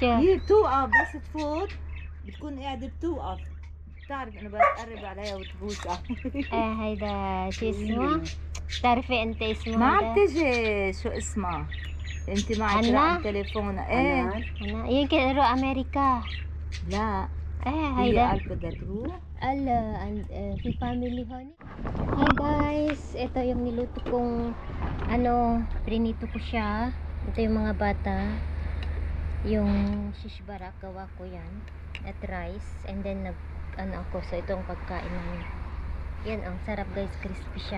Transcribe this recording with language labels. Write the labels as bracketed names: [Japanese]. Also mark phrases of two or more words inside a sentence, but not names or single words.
[Arabic] هي بتوقف بس تفوت بتكون قاعدة بتوقف بتعرف انه بتقرب عليها وتبوسها هيدا شو اسمه بتعرفي انت اسمه ما عم هيدا؟ تجي شو اسمها انت معك أنا؟ رقم تليفونها ايه أنا يمكن اروح امريكا لا ايه هي هيدا قال بدها تروح [English] في family honey. Hi guys, [Filipino] ito yung niluto kong prinito ko siya. Ito yung mga bata. Yung shish barak, gawa ko yan. At rice. [English] And then [Filipino] ako. So ito ang pagkain namin. Yan ang sarap guys, crispy siya.